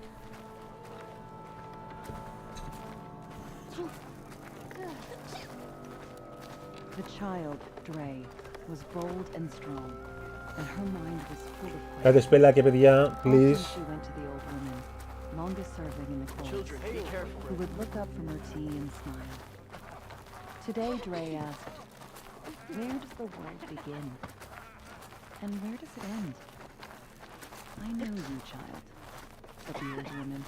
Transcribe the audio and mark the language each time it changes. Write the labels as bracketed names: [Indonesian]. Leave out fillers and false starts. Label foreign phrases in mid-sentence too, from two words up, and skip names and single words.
[English] The child, Dre, was bold and strong, and her mind was full of [Greek] Κάντε σπελάκια, παιδιά, [English] please. Often she went to the old woman, longest serving in the cold, Children, be careful. who would look up from her tea and smile. Today, Dre asked, "Where does the world begin? And where does it end?" "I know you, child," said the old woman.